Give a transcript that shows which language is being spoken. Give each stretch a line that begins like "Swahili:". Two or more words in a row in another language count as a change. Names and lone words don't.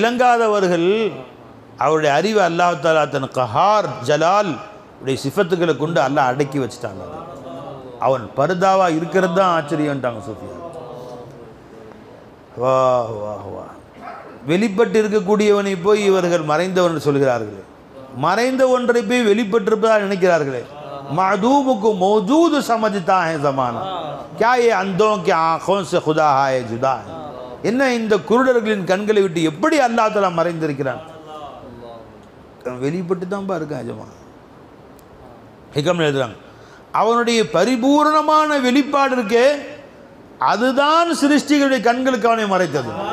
Tamil: அதை விளங்காதவர்கள் அவருடைய அறிவை அல்லாஹ் தஆலா தன் கஹார் ஜலால் உடைய சிஃபத்துக்களை கொண்டு அல்லாஹ் அடக்கி வச்சுட்டாங்க. அவன் பர்தாவா இருக்கிறது தான் ஆச்சரியம்ட்டாங்க சூஃபியா. வா வா வா. வெளிப்பட்டு இருக்கக்கூடியவனை போய் இவர்கள் மறைந்தவன் சொல்கிறார்களே, மறைந்த ஒன்றை போய் வெளிப்பட்டிருப்பதாக நினைக்கிறார்களே.
Urdu: معدوم کو موجود سمجھتا ہے زمانہ، کیا یہ اندھوں کی آنکھوں سے خدا ہے جدا ہے.
Tamil: என்ன இந்த குருடர்களின் கண்களை விட்டு எப்படி அல்லாஹ் தஆலா மறைந்திருக்கிறான்? வெளிப்பட்டு தான்ப்பா இருக்கான் ஜமா. ஹிகம் எழுதுறாங்க, அவனுடைய பரிபூர்ணமான வெளிப்பாடு இருக்கே அதுதான் சிருஷ்டிகளுடைய கண்களுக்கு அவனை மறைத்தது.